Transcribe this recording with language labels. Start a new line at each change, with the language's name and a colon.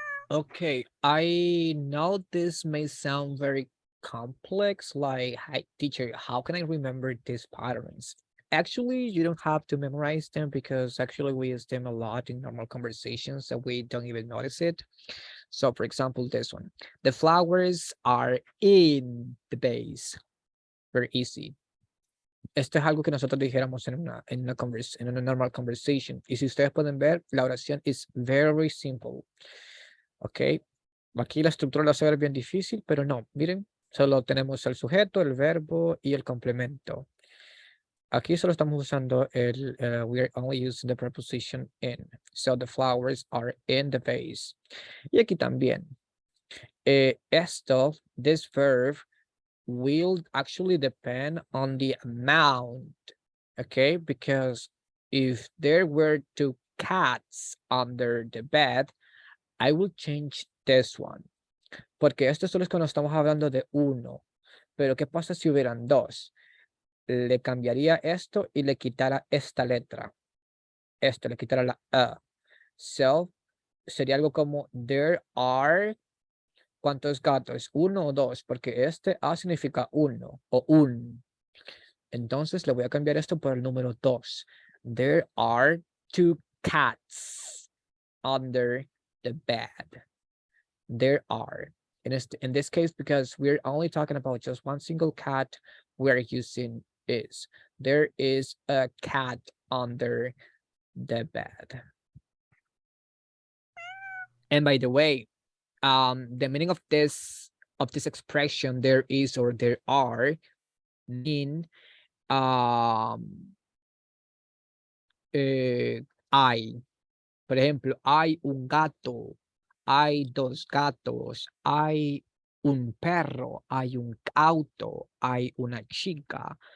English: Okay, I know this may sound very complex, like, hi, teacher, how can I remember these patterns? Actually, you don't have to memorize them because actually we use them a lot in normal conversations so we don't even notice it. So for example, this one, the flowers are in the vase. Very easy.
Spanish: Esto es algo que nosotros dijéramos en una
English: normal conversation.
Spanish: Y si ustedes pueden ver, la oración
English: is very simple.
Spanish: Ok, aquí la estructura la va a ver bien difícil, pero no, miren, solo tenemos el sujeto, el verbo y el complemento. Aquí solo estamos usando
English: we are only using the preposition in. So the flowers are in the vase.
Spanish: Y aquí también.
English: This verb will actually depend on the amount Okay, because if there were two cats under the bed, I will change this one.
Spanish: Porque esto solo es cuando estamos hablando de uno. Pero ¿qué pasa si hubieran dos? Le cambiaría esto y le quitara esta letra. Esto le quitara la A. So, sería algo como
English: there are.
Spanish: ¿Cuántos gatos? ¿Uno o dos? Porque este A significa uno o un. Entonces le voy a cambiar esto por el número 2.
English: There are 2 cats under the bed. There are. In this case, because we're only talking about just one single cat, we're using is. There is a cat under the bed. And by the way, the meaning of this expression, there is or there are, mean hay.
Spanish: Por ejemplo, hay un gato, hay dos gatos, hay un perro, hay un auto, hay una chica.